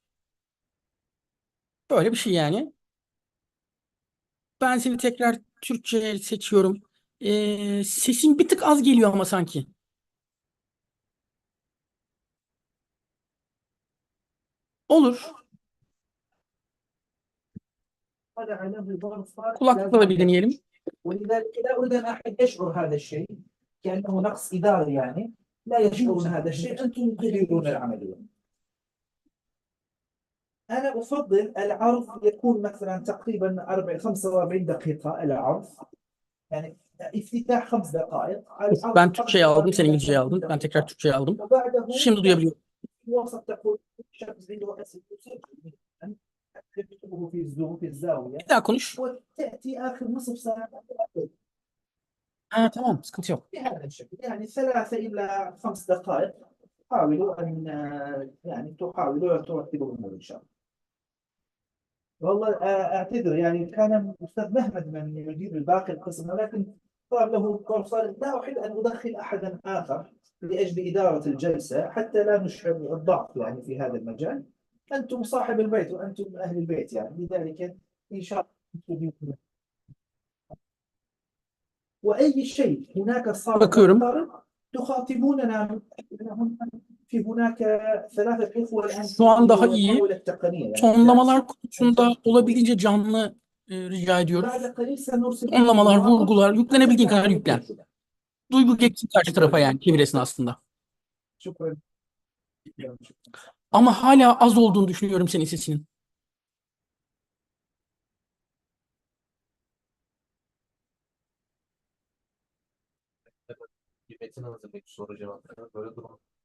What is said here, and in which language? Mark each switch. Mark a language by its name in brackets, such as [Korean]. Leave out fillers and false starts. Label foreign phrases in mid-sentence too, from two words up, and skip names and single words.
[Turkish] Böyle bir şey yani. Ben seni tekrar Türkçe seçiyorum. Sesin bir tık az geliyor ama sanki. Olur. [Arabic] هذا عليه الغرفة [Turkish] Kulaklıkla da bir deneyelim. [Arabic] ولذلك لا أريد أن أحد يشعر هذا الشيء كأنه نقص إداري يعني. لا يشعرون هذا الشيء، أنتم تديرون العملية. أنا أفضل العرض يكون مثلا تقريبا 45 دقيقة العرض، يعني افتتاح 5 دقائق العرض [Turkish] Ben Türkçe'ye aldım, sen 45 İngilizce'ye aldın. Ben tekrar Türkçe'ye aldım. [Arabic] وبعده [Turkish] Şimdi duyabiliyorum. [Arabic] في الوسط تقول شخص عنده أسئلة يسجل تكتبه في الزوم في الزاوية، [Turkish] Bir daha konuş. [Arabic] وتأتي آخر نصف ساعة [Turkish] Ha, tamam, sıkıntı yok. [Arabic] بهذا الشكل، يعني 3 إلى 5 دقائق. حاولوا أن يعني تحاولوا ترتبوا الأمور إن شاء الله. والله أعتذر يعني كان الأستاذ مهمد من يدير الباقي القسم، ولكن صار له صار لا أحب أن أدخل أحدا آخر لأجل إدارة الجلسة حتى لا نشعر الضعف يعني في هذا المجال. أنتم صاحب البيت وأنتم أهل البيت يعني، لذلك إن شاء الله. وأي شيء هناك صار [Turkish] Bakıyorum. [Arabic] طارئ تخاطبوننا. في هناك 3 إخوة الآن [Turkish] Şu an daha iyi. [Arabic] المحاولة التقنية يعني [Turkish] Tonlamalar konusunda olabildiğince canlı rica ediyoruz. [Arabic] بعد قليل سنرسل [Turkish] Tonlamalar, vurgular, yüklenebildiğin kadar yüklen. Duygu geçsin karşı tarafa yani çevir esnasında. [Arabic] شكرا. [Turkish] Ama hala az olduğunu düşünüyorum senin sesinin. Bir metin hazırlayıp soru cevapları böyle durum.